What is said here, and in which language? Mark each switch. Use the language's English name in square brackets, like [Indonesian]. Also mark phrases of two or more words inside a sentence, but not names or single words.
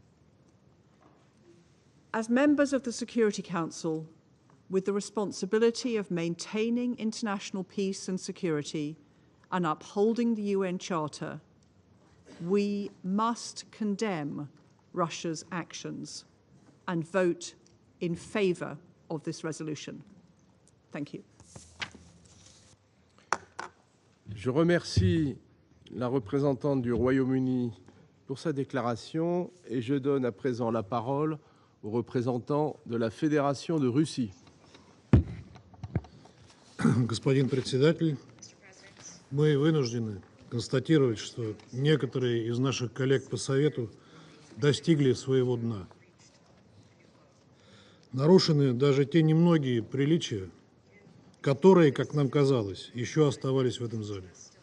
[English] As members of the Security Council, with the responsibility of maintaining international peace and security and upholding the UN Charter, we must condemn Russia's actions and vote in favor of this resolution. Thank you. [French] Je remercie la représentante du Royaume-Uni pour sa déclaration et je donne à présent la parole au représentant de la Fédération de Russie. [Russian] Господин председатель, мы вынуждены констатировать, что некоторые из наших коллег по Совету достигли своего дна. Нарушены даже те немногие приличия, которые, как нам казалось, еще оставались в этом зале.